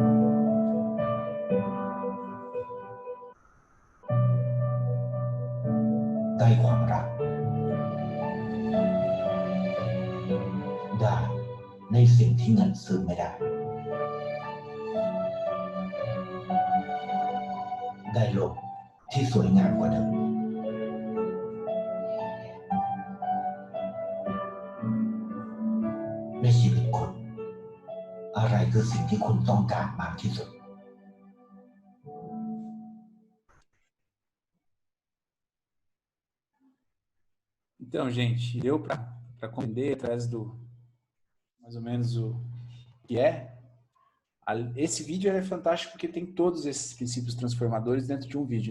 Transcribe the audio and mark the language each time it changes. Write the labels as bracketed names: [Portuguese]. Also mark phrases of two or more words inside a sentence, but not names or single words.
[Thai] ได้ความรักได้ในสิ่งที่เงินซื้อไม่ได้ได้โลกที่สวยงามกว่าเดิม ในชีวิตคุณอะไรคือสิ่งที่คุณต้องการมากที่สุด [Portuguese] Então, gente, deu para compreender atrás do mais ou menos o que é. Esse vídeo é fantástico porque tem todos esses princípios transformadores dentro de um vídeo.